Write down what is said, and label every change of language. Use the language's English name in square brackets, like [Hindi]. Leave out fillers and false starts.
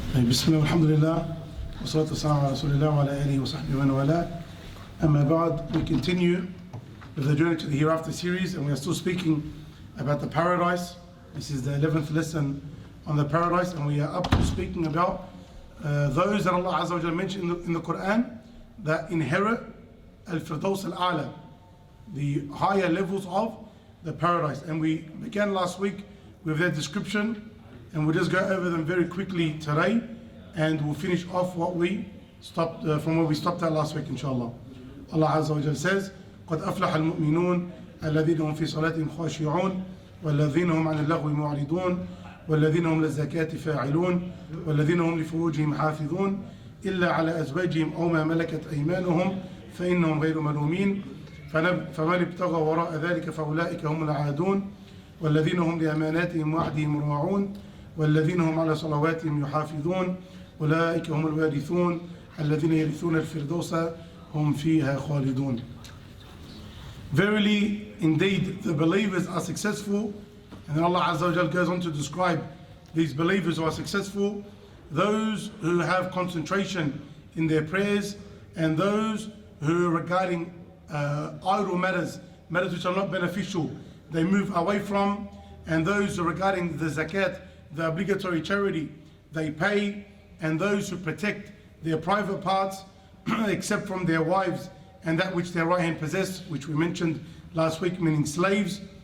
[Arabic] بسم الله والحمد لله والصلاة والسلام على رسول الله وعلى آله وصحبه ومن والاه. أما بعد, [English] we continue with the journey to the Hereafter series, and we are still speaking about the paradise. This is the 11th lesson on the paradise, and we are up to speaking about those that Allah Azza wa Jalla mentioned in the Quran that inherit al-Firdaus al-A'la, the higher levels of the paradise. And we began last week with their description, and we'll just go over them very quickly today, and we'll finish off what we stopped from where we stopped at last week, inshallah. [Arabic] Allah Azza wa Jalla says, قَدْ أَفْلَحَ الْمُؤْمِنُونَ الَّذِينَ هُمْ فِي صَلَاتِهِمْ خَاشِعُونَ وَالَّذِينَ هُمْ عَنِ اللَّغْوِ مُعْرِضُونَ وَالَّذِينَ هُمْ لِلزَّكَاةِ فَاعِلُونَ وَالَّذِينَ هُمْ لِفُرُوجِهِمْ حَافِظُونَ إِلَّا عَلَى أَزْوَاجِهِمْ أَوْ مَا مَلَكَتْ أَيْمَانُهُمْ فإنهم غير ملومين فمن ابتغى وراء ذلك فأولئك هم العادون والذين هم لأماناتهم وعدهم راعون والذين هم على صلواتهم يحافظون أولئك هم الوارثون الذين يرثون الفردوس هم فيها خالدون. [English] Verily, indeed, the believers are successful. And then Allah Azza wa Jal goes on to describe these believers who are successful, those who have concentration in their prayers, and those who regarding idle matters which are not beneficial, they move away from, and those who regarding the zakat, the obligatory charity, they pay, and those who protect their private parts except from their wives and that which their right hand possess, which we mentioned last week, meaning slaves.